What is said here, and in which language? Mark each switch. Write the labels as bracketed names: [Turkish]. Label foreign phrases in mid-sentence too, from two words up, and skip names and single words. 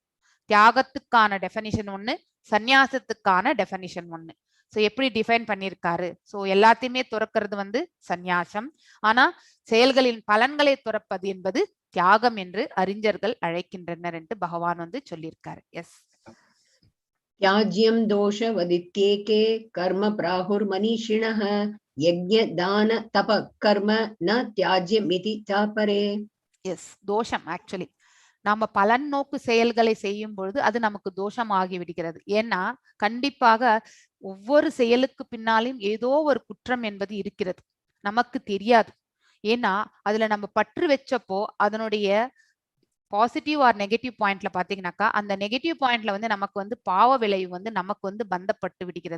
[Tamil] தியாகத்துக்கான டெஃபனிஷன் ஒண்ணு, சந்நியாசத்துக்கான டெஃபனிஷன் ஒண்ணு. சோ எப்படி டிஃபைன் பண்ணியிருக்காரு. சோ எல்லாத்தையுமே துறக்கிறது வந்து சந்நியாசம், ஆனா செயல்களின் பலன்களை துறப்பது என்பது தியாகம் என்று அறிஞர்கள் அழைக்கின்றனர் என்று பகவான் வந்து சொல்லியிருக்காரு. எஸ். [Sanskrit] त्याज्यं दोषवदित्येके कर्म प्राहुर्मनीषिणः यज्ञ दान तप कर्म न त्याज्यमिति चापरे. [Tamil] எஸ், தோஷம் ஆக்சுவலி. நாம பலன் நோக்கு செயல்களை செய்யும் பொழுது அது நமக்கு தோஷம் ஆகி விடுகிறது. ஏன்னா கண்டிப்பாக ஒவ்வொரு செயலுக்கு பின்னாலும் ஏதோ ஒரு குற்றம் என்பது இருக்கிறது, நமக்கு தெரியாது. ஏன்னா அதுல நம்ம பற்று வச்சப்போ அதனுடைய [English] positive or negative pointla [Tamil] பாத்தீங்கன்னாக்கா அந்த [English] negative pointla [Tamil] வந்து நமக்கு வந்து பாவ விளைவு வந்து நமக்கு வந்து பந்தப்பட்டு விடுகிறது.